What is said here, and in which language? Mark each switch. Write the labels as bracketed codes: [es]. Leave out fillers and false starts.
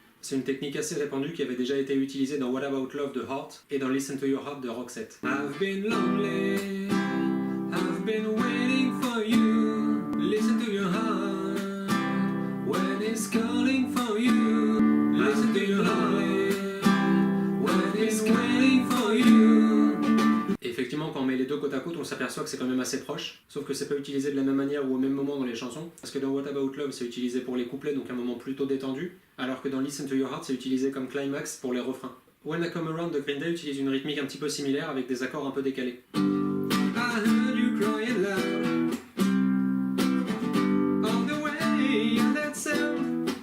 [fr] C'est une technique assez répandue qui avait déjà été utilisée dans What About Love de Heart et dans Listen to Your Heart de Roxette. [en] I've been lonely. I've been waiting for you. Listen to your heart when it's calling for you. Listen to your heart when it's waiting for you. [fr] Et effectivement, quand on met les deux côte à côte, on s'aperçoit que c'est quand même assez proche. Sauf que c'est pas utilisé de la même manière ou au même moment dans les chansons. Parce que dans What About Love, c'est utilisé pour les couplets, donc un moment plutôt détendu. Alors que dans Listen to Your Heart, c'est utilisé comme climax pour les refrains. When I Come Around de Green Day utilise une rythmique un petit peu similaire avec des accords un peu décalés. [en] I heard you crying loud all the way on that sound.